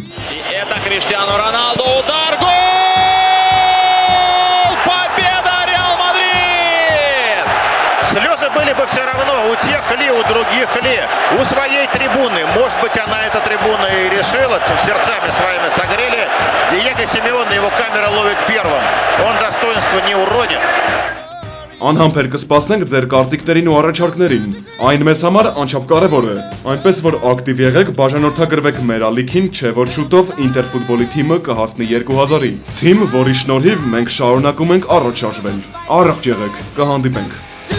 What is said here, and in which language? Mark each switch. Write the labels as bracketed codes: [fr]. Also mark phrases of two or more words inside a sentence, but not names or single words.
[ru] Это Криштиану Роналду, удар, гол! Победа Реал Мадрид! Слезы были бы все равно у тех ли, у других ли, у своей трибуны. Может быть, она эта трибуна и решила, сердцами своими согрели. Диего Симеоне, его камера ловит первым. Он достоинства не уронит. [hy] Անհամբեր կսպասենք ձեր կարծիքներին ու առաջարկներին։ Այն մեզ համար անչափ կարևոր է։ Այնպես որ ակտիվ եղեք, բաժանորդագրվեք մեր ալիքին, չէ որ շուտով Ինտերֆուտբոլի թիմը կհասնի 2000-ի։ Թիմ, որի շնորհիվ մենք շարունակում ենք առաջ շարժվել։ Առողջ եղեք, կհանդիպենք։